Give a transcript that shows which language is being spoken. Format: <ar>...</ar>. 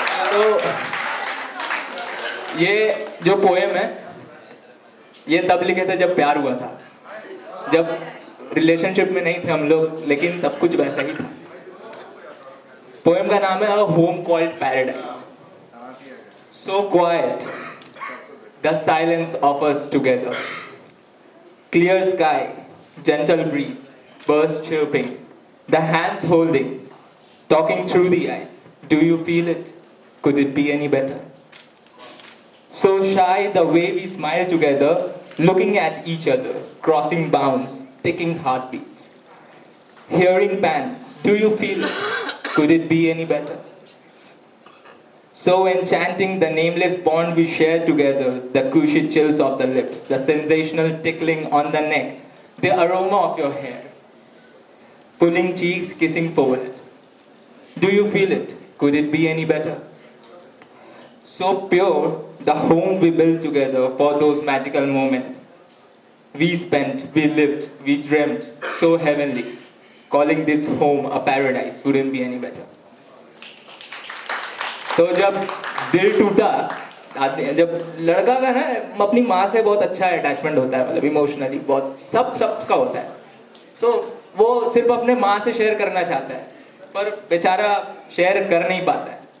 <hi>तो ये जो पोएम है ये तब लिखे थे जब प्यार हुआ था, जब रिलेशनशिप में नहीं थे हम लोग, लेकिन सब कुछ वैसा ही था। पोएम का नाम है</hi> <en>A home called paradise. So quiet the silence offers together. Clear sky, gentle breeze, birds chirping, the hands holding, talking through the eyes. Do you feel it? Could it be any better? So shy the way we smile together, looking at each other, crossing bounds, taking heartbeats. Hearing pants. Do you feel it? Could it be any better? So enchanting the nameless bond we share together, the cushy chills of the lips, the sensational tickling on the neck, the aroma of your hair, pulling cheeks, kissing forehead. Do you feel it? Could it be any better? So pure, the home we built together for those magical moments. We spent, we lived, we dreamt, so heavenly. Calling this home a paradise wouldn't be any better.</en> <hi>तो जब दिल टूटा, जब लड़का का ना अपनी माँ से बहुत अच्छा अटैचमेंट होता है, मतलब इमोशनली बहुत सबका होता है, तो वो सिर्फ अपने माँ से शेयर करना चाहता है, पर बेचारा शेयर कर नहीं पाता है।</hi>